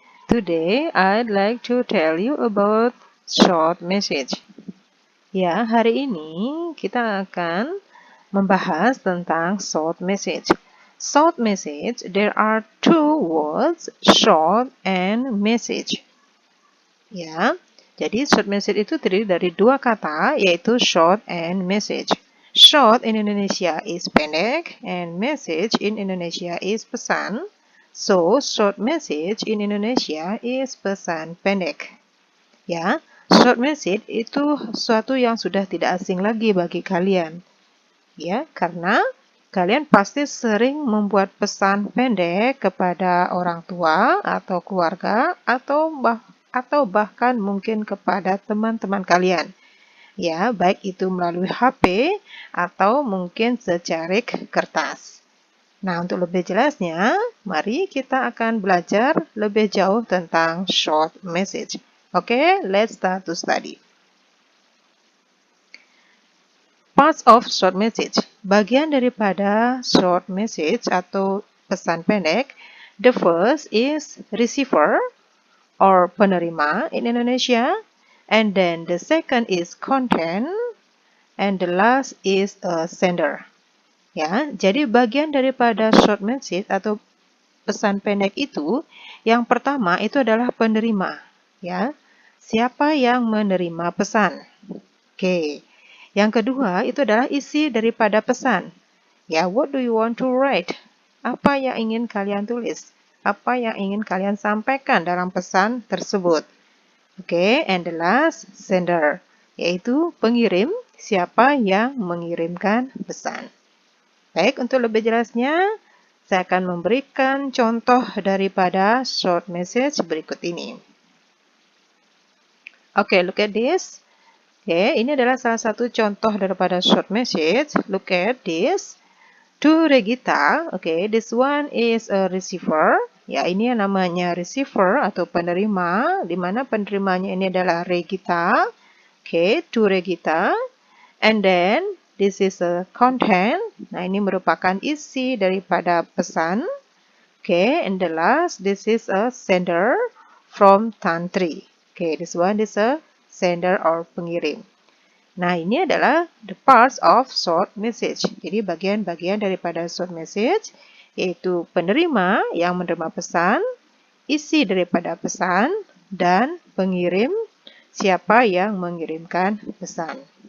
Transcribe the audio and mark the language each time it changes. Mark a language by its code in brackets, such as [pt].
[en] Today I'd like to tell you about short message. [id] Ya, hari ini kita akan membahas tentang short message. [en] Short message, there are two words, short and message. [id] Ya, jadi short message itu terdiri dari dua kata, yaitu short and message. [en] Short in Indonesia is pendek and message in Indonesia is pesan. So, short message in Indonesia is pesan pendek. [id] Ya, short message itu suatu yang sudah tidak asing lagi bagi kalian. Ya, karena kalian pasti sering membuat pesan pendek kepada orang tua atau keluarga atau bahkan mungkin kepada teman-teman kalian. Ya, baik itu melalui HP atau mungkin secarik kertas. Nah, untuk lebih jelasnya, mari kita akan belajar lebih jauh tentang short message. [en] Oke, let's start to study. Parts of short message. [id] Bagian daripada short message atau pesan pendek. [en] The first is receiver or penerima in Indonesia. And then the second is content, and the last is a sender. [id] Ya, jadi bagian daripada short message atau pesan pendek itu, yang pertama itu adalah penerima. Ya, siapa yang menerima pesan? Oke. Yang kedua itu adalah isi daripada pesan. [en] Ya, what do you want to write? [id] Apa yang ingin kalian tulis? Apa yang ingin kalian sampaikan dalam pesan tersebut? Oke, [en] and the last, [id] sender, yaitu pengirim, siapa yang mengirimkan pesan. Baik, untuk lebih jelasnya, saya akan memberikan contoh daripada short message berikut ini. Oke, [en] look at this. [id] Oke, ini adalah salah satu contoh daripada short message. [en] Look at this. To Regita, okay, this one is a receiver. [id] Ya, ini yang namanya receiver atau penerima, di mana penerimanya ini adalah Regita. [en] Okay, to Regita. And then, this is a content. [id] Nah, ini merupakan isi daripada pesan. [en] Okay, and the last, this is a sender from Tantri. Okay, this one is a sender or pengirim. Nah, [id] ini adalah [en] the parts of short message. [id] Jadi, bagian-bagian daripada short message, yaitu penerima yang menerima pesan, isi daripada pesan, dan pengirim, siapa yang mengirimkan pesan.